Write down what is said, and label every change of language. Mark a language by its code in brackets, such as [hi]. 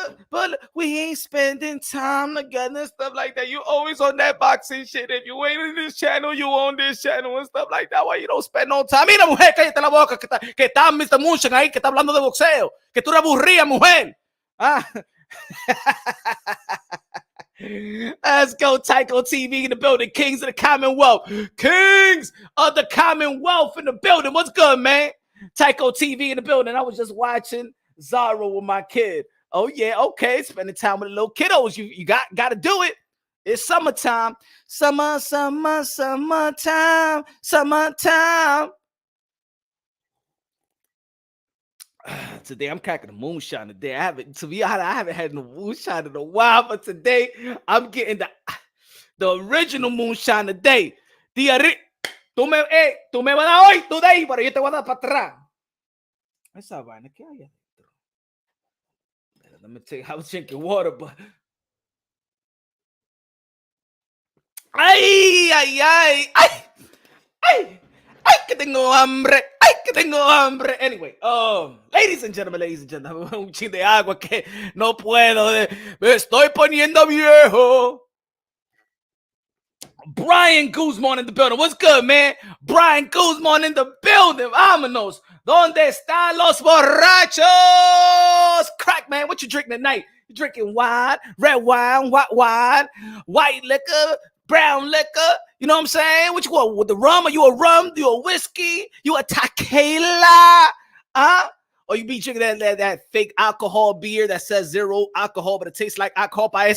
[en] But we ain't spending time together and stuff like that. You always on that boxing shit. If you ain't in this channel, you on this channel and stuff like that. Why you don't spend no time? [es] Mira, mujer, cállate la boca, que está Mr. Moonshine ahí, que está hablando de boxeo. Que tú eres aburrida, mujer. Ah. [en] Let's go, Tycho TV in the building. Kings of the Commonwealth in the building. What's good, man? Tycho TV in the building. I was just watching Zara with my kid. Oh yeah, okay. Spending time with the little kiddos. You got to do it. It's summertime. Summertime. Today I'm cracking a moonshine today. I haven't had no moonshine in a while, but today I'm getting the original moonshine today. [es] Tú me vas a dar hoy, tú de ahí, pero yo te voy a dar para atrás. Esa vaina, ¿qué hay adentro? [en] Let me tell you, I was drinking water, but... [es] ¡Ay, ay, ay! ¡Ay! ¡Ay! ¡Ay, que tengo hambre! ¡Ay, que tengo hambre! Anyway, ladies and gentlemen, un chin de agua que no puedo. Me estoy poniendo viejo. [en] Brian Guzman in the building. What's good, man? Brian Guzman in the building. [es] Vámonos. ¿Dónde están los borrachos? [en] Crack, man. What you drinking tonight? You drinking wine, red wine, white liquor, brown liquor? You know what I'm saying? What you want? With the rum? Are you a rum? You a whiskey? You a tequila? Huh? Or you be drinking that fake alcohol beer that says 0 alcohol, but it tastes like alcohol.